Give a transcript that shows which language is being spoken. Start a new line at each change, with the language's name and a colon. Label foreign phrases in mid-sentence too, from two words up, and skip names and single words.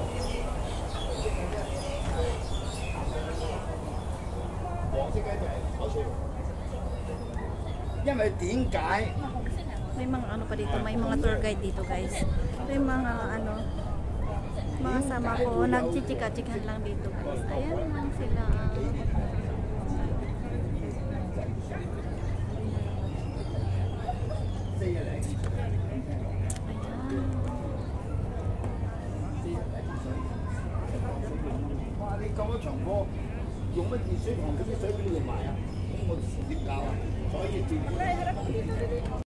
Cantonese: 因為點解？
Filipino: May mga ano pa dito, may mga
English: tour guide
Filipino: dito guys. May mga ano, mga sama ko, nagchichika-chikan lang dito guys. Ayan lang sila. Ayan. 哇！
Cantonese: 你咁多場波，用乜熱水同嗰啲水邊度買啊？咁我點搞啊？所以